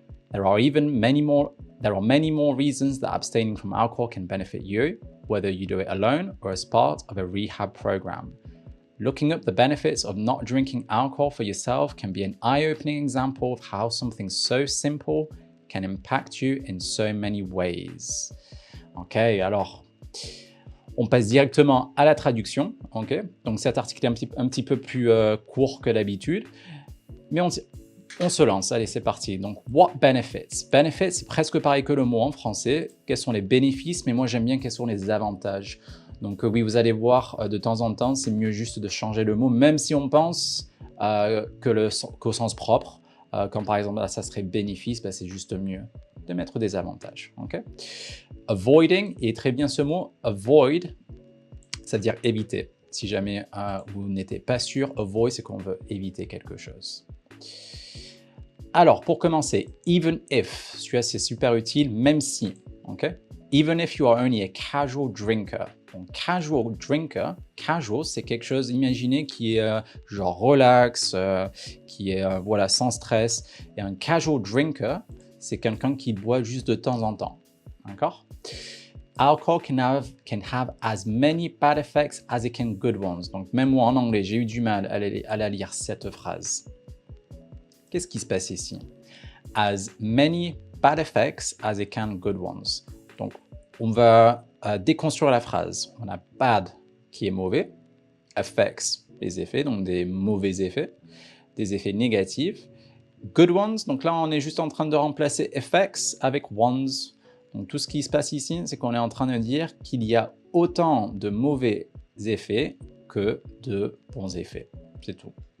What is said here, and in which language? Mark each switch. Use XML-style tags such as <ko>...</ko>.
<en>There are many more reasons that abstaining from alcohol can benefit you, whether you do it alone or as part of a rehab program. Looking up the benefits of not drinking alcohol for yourself can be an eye-opening example of how something so simple can impact you in so many ways.</en> <fr>Ok, alors, on passe directement à la traduction. Ok, donc cet article est un petit peu plus court que d'habitude, mais on se lance. Allez, c'est parti. Donc,</fr> <en>what benefits?</en> <fr>Benefits, c'est presque pareil que le mot en français. Quels sont les bénéfices? Mais moi, j'aime bien quels sont les avantages. Donc oui, vous allez voir, de temps en temps, c'est mieux juste de changer le mot, même si on pense qu'au sens propre, Quand par exemple, là, ça serait bénéfice, bah, c'est juste mieux de mettre des avantages. Okay? Avoiding, et très bien ce mot, avoid, c'est-à-dire éviter. Si jamais vous n'êtes pas sûr, avoid, c'est qu'on veut éviter quelque chose. Alors, pour commencer,</fr> <en>even if,</en> <fr>celui-là c'est super utile, même si, ok?</fr> <en>Even if you are only a casual drinker.</en> <fr>Donc, casual drinker, casual, c'est quelque chose, imaginez, qui est genre relax, qui est voilà, sans stress. Et un casual drinker, c'est quelqu'un qui boit juste de temps en temps. D'accord?</fr> <en>Alcohol can have as many bad effects as it can good ones.</en> <fr>Donc, même moi en anglais, j'ai eu du mal à la lire cette phrase. Qu'est-ce qui se passe ici?</fr> <en>As many bad effects as it can good ones.</en> <fr>Donc, on va déconstruire la phrase. On a bad qui est mauvais, effects, les effets, donc des mauvais effets, des effets négatifs.</fr> <en>Good ones,</en> <fr>donc là, on est juste en train de remplacer effects avec ones. Donc, tout ce qui se passe ici, c'est qu'on est en train de dire qu'il y a autant de mauvais effets que de bons effets. C'est tout.</fr>